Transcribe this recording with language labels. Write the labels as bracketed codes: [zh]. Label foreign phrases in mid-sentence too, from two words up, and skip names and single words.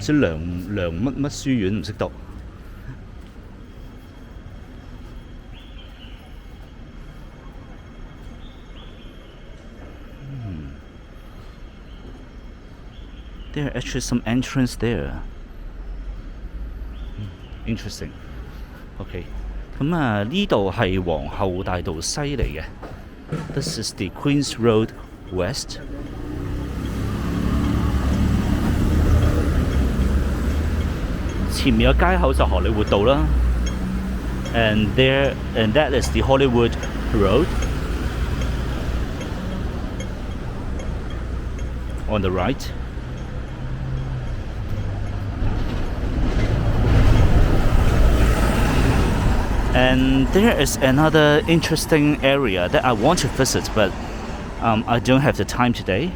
[yue] 知梁乜書院唔識讀。 [en] There are actually some entrance there. Interesting. OK. [yue] 呢度係皇后大道西嚟嘅。 [en] This is the Queen's Road West. [yue] 前面嘅街口就荷里活道啦 [en] and that is the Hollywood Road on the right. And there is another interesting area that I want to visit, but I don't have the time today.